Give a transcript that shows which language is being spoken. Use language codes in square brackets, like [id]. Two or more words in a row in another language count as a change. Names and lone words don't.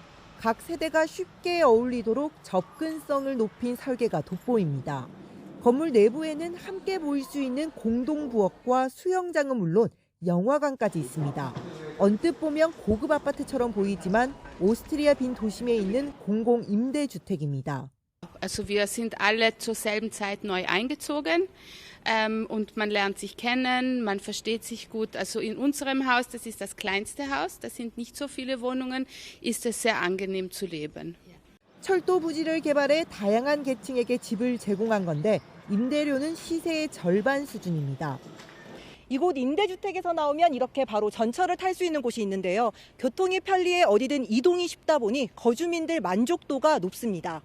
[ko] 각 세대가 쉽게 어울리도록 접근성을 높인 설계가 돋보입니다. 건물 내부에는 함께 보일 수 있는 공동부엌과 수영장은 물론 영화관까지 있습니다. 언뜻 보면 고급 아파트처럼 보이지만 오스트리아 빈 도심에 있는 공공임대주택입니다. [de] Also wir sind alle zur selben Zeit neu eingezogen und man lernt sich kennen, man versteht sich gut. Also in unserem Haus, das ist das kleinste Haus, da sind nicht so viele Wohnungen, ist es sehr angenehm zu leben. [ko] 철도 부지를 개발해 다양한 계층에게 집을 제공한 건데 임대료는 시세의 절반 수준입니다. 이곳 임대주택에서 나오면 이렇게 바로 전철을 탈 수 있는 곳이 있는데요. 교통이 편리해 어디든 이동이 쉽다 보니 거주민들 만족도가 높습니다.